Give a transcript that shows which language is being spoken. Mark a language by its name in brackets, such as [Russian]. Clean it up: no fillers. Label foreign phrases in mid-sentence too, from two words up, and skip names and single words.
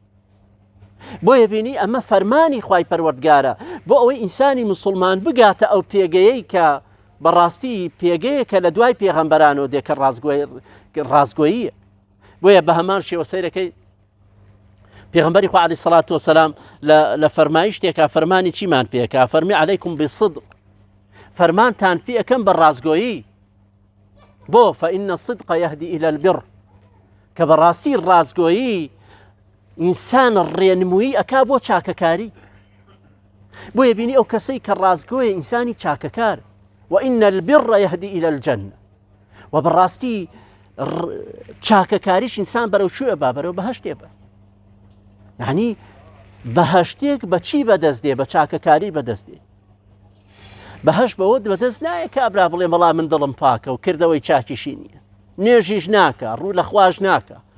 [Central Kurdish] بۆیە بینی ئەمە فەرمانی خوای پەروەردگارە بۆ ئەوەی ئینسانی مسلمان بگاتە ئەو پێگەیەی کە بەڕاستی پێگەیە کە لە دوای پێغەمبەرانەوە دێکە ڕازگۆییە. بۆیە بە هەمان شێوە سەیرەکەی پێغەمبەری خوا [Arabic] عەلەیهی سەڵات وەسەلام [Central Kurdish] لە فەرمایی شتێکا فەرمانی چیمان پێکا؟ فەرمی [Arabic] عەلەیکم بالصدق، [Central Kurdish] فەرمانتان پێ ئەەکەم بە ڕازگۆیی. [Arabic] بۆ فإن الصدق يهدي إلى البر، [Central Kurdish] کە بەڕاستی ڕازگۆیی ئینسان ڕێنمووی ئەکا بۆ چاکەکاری. بۆیە بینی ئەو کەسەی کە ڕازگۆیە ئینسانی چاکەکار. [Arabic] وإن البر يهدي إلى الجنة، [Central Kurdish] و بەڕاستی چاکەکاریش ئینسان بەرەو شوێ با، بەرەو بەهەشتێ بە. یعنی بەهەشتێک بە چی بەدەست دێ؟ بە چاکەکاری بەدەست دێ. بەهەشت بەوە بەدەست نایە کابرا بڵێ مەڵا من دڵم پاکە و کردەوەی چاکیشی نییە، نوێژیش ناکە، ڕوو لە خواش ناکە.